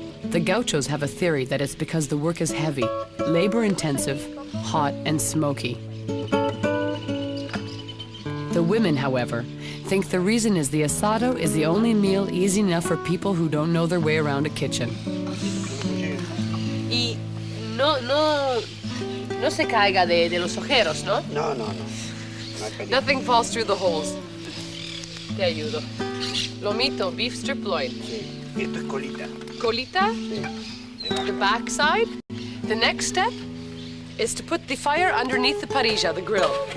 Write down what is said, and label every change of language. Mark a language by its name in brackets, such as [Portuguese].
[English] The gauchos have a theory that it's because the work is heavy, labor-intensive, hot, and smoky. The women, however, think the reason is the asado is the only meal easy enough for people who don't know their way around a kitchen. [Spanish] Y no se caiga de los ojeros, ¿no? No, no, no. No hay peligro. [English] Nothing falls through the holes. [Spanish] Te ayudo. Lomito, [English] beef strip loin. [Spanish] Sí. Y esto es colita. Colita, Sí. [English] the back side. The next step is to put the fire underneath the parrilla, the grill.